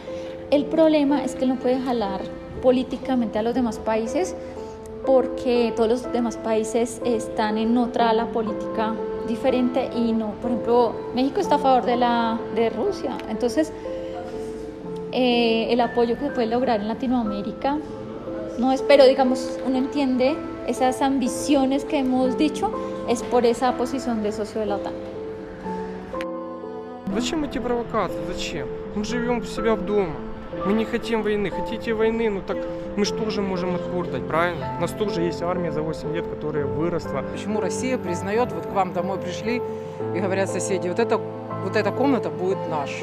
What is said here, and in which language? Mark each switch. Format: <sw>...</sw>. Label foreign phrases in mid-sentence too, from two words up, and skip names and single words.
<es>El problema es que él no puede jalar políticamente a los demás países porque todos los demás países están en otra ala política diferente y no, por ejemplo, México está a favor de Rusia. Entonces, el apoyo que se puede lograr en Latinoamérica no es, pero digamos, uno entiende esas ambiciones que hemos dicho, es por esa posición de socio de la OTAN.</es> <ru>Зачем эти провокации? Зачем? Мы живем у себя дома. Мы не хотим войны. Хотите войны, ну так мы же тоже можем отпор дать, правильно? У нас тоже есть армия за 8 лет, которая выросла. Почему Россия признает, вот к вам домой пришли и говорят соседи, вот эта комната будет наша.</ru>